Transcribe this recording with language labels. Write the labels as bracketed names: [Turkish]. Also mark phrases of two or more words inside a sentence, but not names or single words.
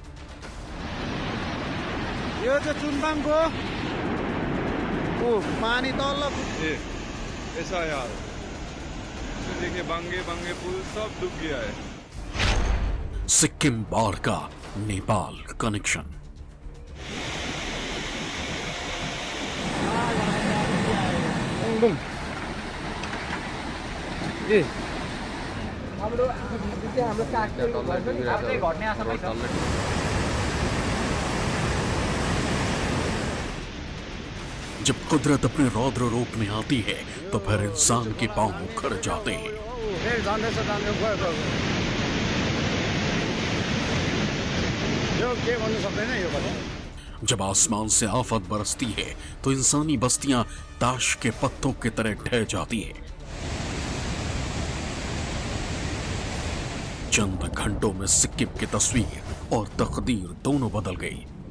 [Nepali] यो चाहिँ चुनबाङको पानी तल [Hindi] ये ऐसा है यार। तो देखिए बांगे बांगे पुल सब डूब गया है। सिक्किम बाढ़ का नेपाल कनेक्शन। [Nepali] हाम्रो काठको घर पनि आफ्नै घट्ने आशा छ। [Hindi] जब कुदरत अपने रौद्र रूप में आती है तो फिर इंसान के पांव उखड़ जाते हैं। [Nepali] यो के भन्नु सक्दैन यो কথা। [Hindi] जब आसमान से आफत बरसती है तो इंसानी बस्तियां ताश के पत्तों की तरह ढह जाती है। चंद घंटों में सिक्किम की तस्वीर और तकदीर दोनों बदल गई।